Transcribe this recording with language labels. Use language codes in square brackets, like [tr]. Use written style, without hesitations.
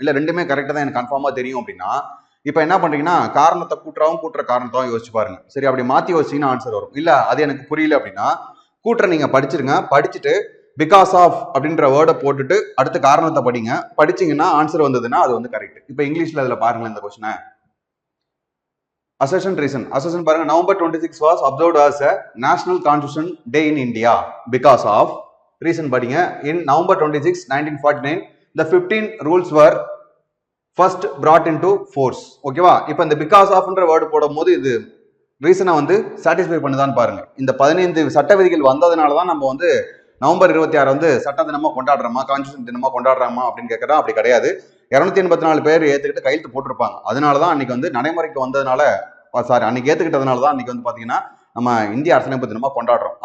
[ta] இல்ல ரெண்டுமே கரெக்டா தான் எனக்கு கன்ஃபார்மா தெரியும் அப்படின்னா இப்ப என்ன பண்றீங்கன்னா காரணத்தை கூட்டுறாவும் கூட்டுற காரணத்தாவும் யோசிச்சு பாருங்க. சரி அப்படி மாத்தி யோசிச்சீங்கன்னா ஆன்சர் வரும். இல்ல அது எனக்கு புரியல அப்படின்னா கூட்டுற நீங்க படிச்சிருங்க. படிச்சுட்டு பிகாஸ் ஆஃப் அப்படின்ற வேர்டை போட்டுட்டு அடுத்த காரணத்தை படிங்க. படிச்சீங்கன்னா ஆன்சர் வந்ததுன்னா அது வந்து கரெக்ட். இப்ப இங்கிலீஷ்ல அதுல பாருங்களேன் இந்த கொஸ்டினை. [en] Assertion reason. Assertion [ta] பாருங்க, [en] November 26 was observed as a National Constitution Day in India because of reason [ta] படிங்க. [en] In November 26, 1949, the 15 rules were first brought into force. [ta] ஓகேவா. இப்போ இந்த பிகாஸ் ஆஃப்ன்ற வேர்டு போடும்போது இது ரீசனை வந்து சாட்டிஸ்ஃபை பண்ணுதான்னு பாருங்க. இந்த 15 சட்ட விதிகள் வந்ததுனால தான் நம்ம வந்து நவம்பர் 26 வந்து சட்ட தினமா கொண்டாடுறோமா, கான்ஸ்டியூஷன் தினமா கொண்டாடுறோமா அப்படின்னு கேட்கறோம். அப்படி கிடையாது. 284 பேர் ஏத்துக்கிட்டு கையெழுத்து போட்டிருப்பாங்க. அதனாலதான் அன்னைக்கு வந்து நடைமுறைக்கு வந்ததுனால அன்னைக்கு ஏத்துக்கிட்டதுனாலதான் அன்னைக்கு வந்து பாத்தீங்கன்னா நம்ம இந்திய அரசியலமைப்பு தினமா கொண்டாடுறோம்.